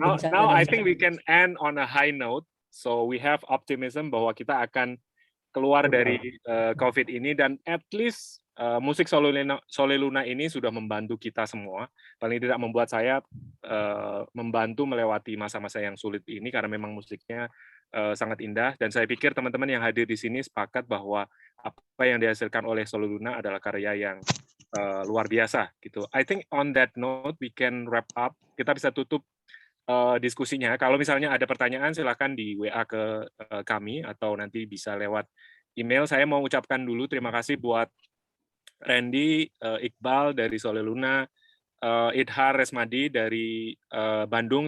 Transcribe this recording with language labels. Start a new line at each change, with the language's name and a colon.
English: Now I think we can end on a high note. So we have optimism
Indonesian: bahwa kita akan keluar dari COVID ini, dan
English: at least
Indonesian: musik Sole Luna ini sudah membantu kita semua. Paling tidak membuat saya membantu melewati masa-masa yang sulit ini, karena memang musiknya sangat indah, dan saya pikir teman-teman yang hadir di sini sepakat bahwa apa yang dihasilkan oleh Sole Luna adalah karya yang luar biasa gitu.
English: I think on that note we can wrap up.
Indonesian: Kita bisa tutup diskusinya. Kalau misalnya ada pertanyaan silahkan di WA ke kami atau nanti bisa lewat email. Saya mau ucapkan dulu terima kasih buat Randy, Iqbal dari Sole Luna, Idhar Resmadi dari Bandung.